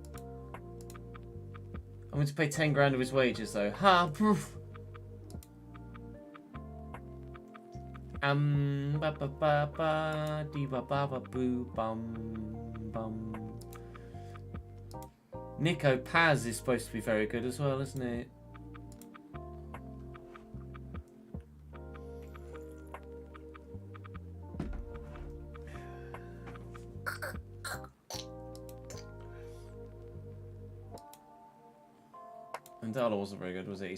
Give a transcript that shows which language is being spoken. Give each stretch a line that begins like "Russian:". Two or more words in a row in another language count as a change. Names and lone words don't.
English: I'm going to pay 10 grand of his wages, though. Ha! Poof. Ba ba ba ba dee ba ba ba boo bum bum. Nico Paz is supposed to be very good as well, isn't he? Mandala wasn't very good, was he?